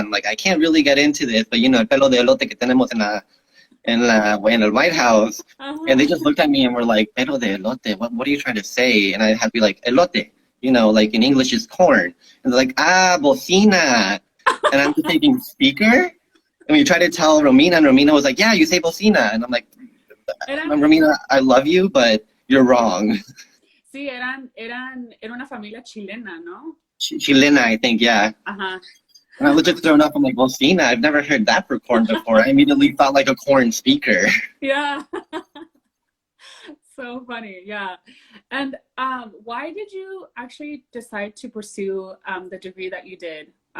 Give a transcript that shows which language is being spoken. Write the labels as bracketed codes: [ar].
[en] And like, I can't really get into this, but [es] el pelo de elote que tenemos [en] in the White House, and they just looked at me and were like, [es] "Pero de elote, [en] what are you trying to say?" And I had to be like, "Elote," like in English is corn, and they're like, "Ah, bocina," and I'm just thinking, "Speaker?" And we tried to tell Romina, and Romina was like, "Yeah, you say bocina," and I'm like, "Romina, I love you, but you're wrong." [es] Sí, era una familia chilena, ¿no? [en] Chilena, I think, yeah. Ajá. And I was just thrown off. I'm like, well, Sina, I've never heard that for corn before. I immediately thought like a corn speaker. Yeah. So funny. Yeah. And why did you actually decide to pursue the degree that you did?